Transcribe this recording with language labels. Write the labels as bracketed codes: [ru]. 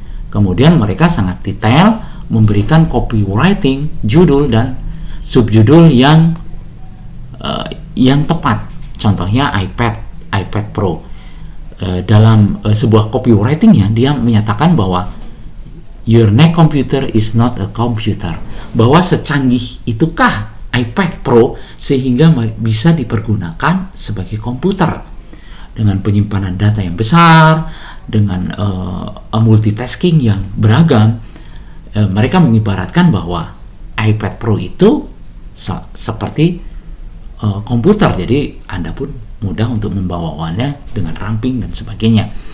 [id] Kemudian mereka sangat detail memberikan copywriting, judul dan subjudul yang tepat. Contohnya iPad Pro. Dalam sebuah copywritingnya dia menyatakan bahwa [en] your next computer is not a computer. [id] Bahwa secanggih itukah iPad Pro sehingga bisa dipergunakan sebagai komputer dengan penyimpanan data yang besar, dengan multitasking yang beragam. Mereka mengibaratkan bahwa iPad Pro itu seperti komputer, jadi Anda pun mudah untuk membawanya dengan ramping dan sebagainya.